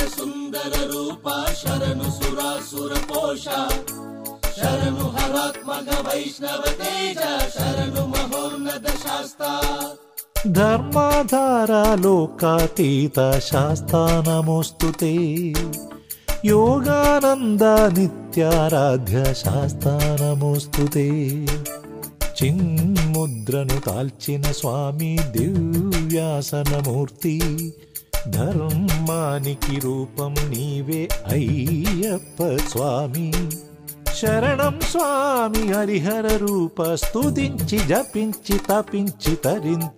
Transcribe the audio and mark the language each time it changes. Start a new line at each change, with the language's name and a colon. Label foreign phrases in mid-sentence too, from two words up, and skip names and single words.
Sanskrit: सुंदर रूपा शरणु सुरासुर पोषा शरणु हरात्मक वैष्णव तेज शरणु महोन्नत शास्ता ధర్మాధార లోకాతీత శాస్తా నమోస్తుతే యోగానంద నిత్యారాధ్య శాస్తా నమోస్తుతే
Telugu: చిన్ముద్రను తాల్చిన స్వామి దివ్యాసనమూర్తి ధర్మానికి రూపం నీవే అయ్యప్ప స్వామి శరణం స్వామి హరిహర రూప స్తుతించి జపించి తపించి తరింతు